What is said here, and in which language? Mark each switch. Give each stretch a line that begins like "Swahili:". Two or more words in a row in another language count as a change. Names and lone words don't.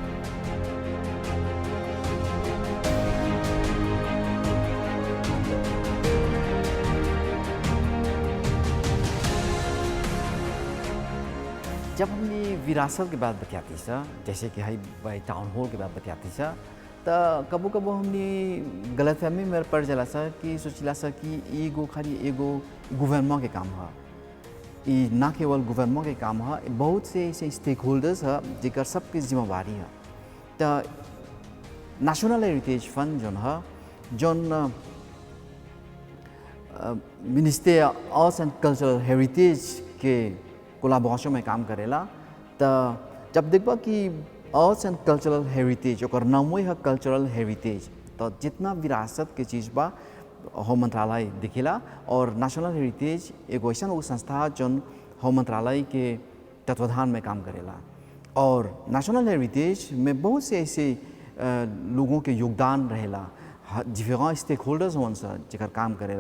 Bhojpuri: जब हमने विरासत के बात बताती सा जैसे कि हाई बाई टाउन हॉल के बात बताती सा तो कबो कबो हमने गलतफहमी में पड़ जाला सा कि सोचिला सा कि एगो खाली एगो गवर्नमेंट के काम है। ये ना केवल गवर्नमेंट के काम है, बहुत से ऐसे
English: stake holders
Bhojpuri: है जेकर सबके जिम्मेवारी है। तो नेशनल हेरिटेज फंड जोन है जोन मिनिस्ट्री आर्ट्स एंड कल्चरल हेरिटेज के कोलाबोरेशन में काम करेला। तो जब देखबा कि आर्ट्स एंड कल्चरल हेरिटेज और नाम है कल्चरल हेरिटेज, तो जितना विरासत के चीज़ बा होम मंत्रालय दिखेला। और नेशनल हेरिटेज एक वैसा संस्था जोन होम मंत्रालय के तत्वाधान में काम करेला। और नेशनल हेरिटेज में बहुत से ऐसे लोगों के योगदान रहेला,
English: different stake holders
Bhojpuri: होन सा जेकर काम करेला।